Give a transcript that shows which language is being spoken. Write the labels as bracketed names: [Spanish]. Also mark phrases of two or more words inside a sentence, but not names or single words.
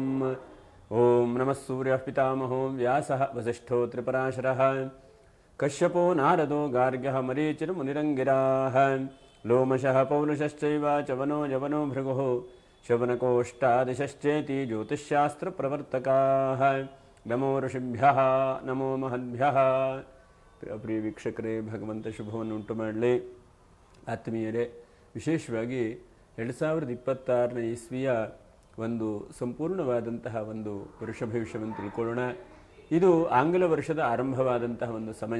[Sanskrit] ओम नमः सूर्यः पितामहो व्यासः वसिष्ठो त्रिपराशरः कश्यपो नारदो गार्ग्यः मरीचिर्मुनिरङ्गिराः लोमशः पौलुषश्चैव चवनो यवनो भृगुः शवनकोष्टादिशश्चेति ज्योतिष्शास्त्रप्रवर्तकाः। नमो ಋಷಿಭ್ಯಃ ನಮೋ ಮಹದ್ಭ್ಯಃ। [Kannada] ಪ್ರಿಯ ವೀಕ್ಷಕರೇ, ಭಗವಂತ ಶುಭವನ್ನು ಉಂಟು ಮಾಡಲಿ. ಆತ್ಮೀಯರೇ, ವಿಶೇಷವಾಗಿ 2026ನೇ ಇಸ್ವಿಯ ಒಂದು ಸಂಪೂರ್ಣವಾದಂತಹ ಒಂದು ವರ್ಷ ಭವಿಷ್ಯವನ್ನು ತಿಳ್ಕೊಳ್ಳೋಣ. ಇದು ಆಂಗ್ಲ ವರ್ಷದ ಆರಂಭವಾದಂತಹ ಒಂದು ಸಮಯ.